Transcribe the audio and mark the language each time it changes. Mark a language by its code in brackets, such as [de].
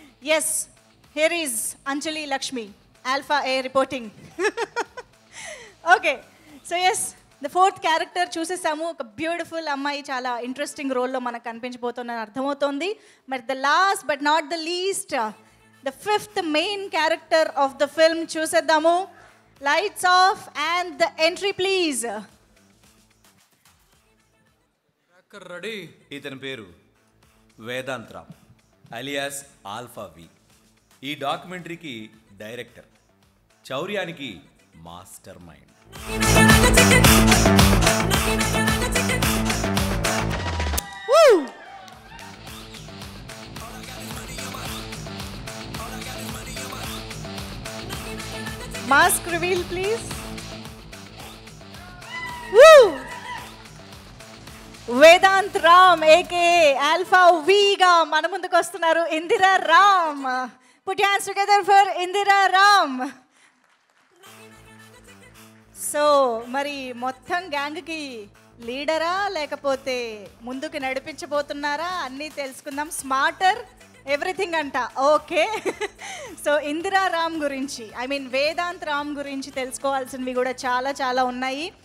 [en] Yes, here is Anjali Lakshmi, Alpha A reporting. Okay, so yes, the 4th character [te] చూసేసాము. ఒక beautiful అమ్మాయి చాలా interesting రోల్లో మనకు కనిపించబోతుందని అర్థమవుతోంది. మరి [en] the last but not the least, the 5th main character of the film [te] చూసేద్దాము. [en] Lights off and the entry please. [te] Ready. ఇతని పేరు వేదాంత్ రామ్ అలియాస్ ఆల్ఫా వి. ఈ డాక్యుమెంటరీకి director, చౌర్యానికి master mind. [en] Mask reveal please. Woo! [te] Vedant Ram AK alpha వీగా మన ముందుకు వస్తున్నారు Indira Ram. [en] Put your hands together for Indira Ram. [te] So మరి మొత్తం గ్యాంగ్కి లీడరా లేకపోతే ముందుకు నడిపించబోతున్నారా అన్నీ తెలుసుకుందాం. [en] smarter everything [te] అంట. ఓకే, సో ఇందిరా రామ్ గురించి, వేదాంత్ రామ్ గురించి తెలుసుకోవాల్సినవి కూడా చాలా చాలా ఉన్నాయి.